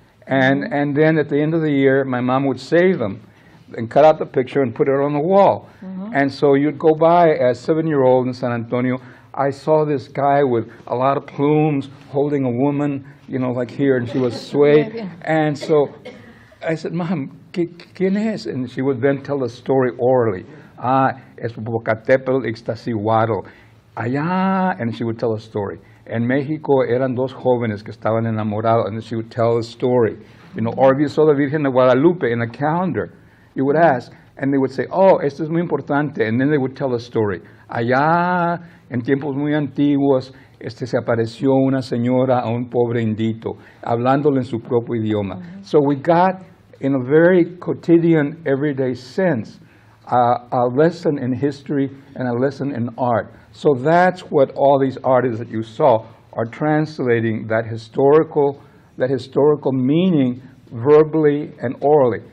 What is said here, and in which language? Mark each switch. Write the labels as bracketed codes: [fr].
[en] And then at the end of the year, my mom would save them and cut out the picture and put it on the wall. And so you'd go by as a 7-year-old in San Antonio, I saw this guy with a lot of plumes holding a woman, you know, like here, and she was swayed. And so I said, Mom, [es] ¿quién es? [en] And she would then tell the story orally. [es] Es Popocatépetl Ixtaccíhuatl. [en] Allá, and she would tell a story. [es] En Mexico eran dos jóvenes que estaban enamorados, [en] and she would tell a story. You know, or if you saw the Virgen de Guadalupe in a calendar, you would ask, and they would say, oh, [es] esto es muy importante, [en] and then they would tell a story. [es] Allá, en tiempos muy antiguos, se apareció una señora a un pobre indito, hablándole en su propio idioma. [en] So we got, in a very quotidian, everyday sense, a lesson in history and a lesson in art. So that's what all these artists that you saw are translating, that historical meaning verbally and orally.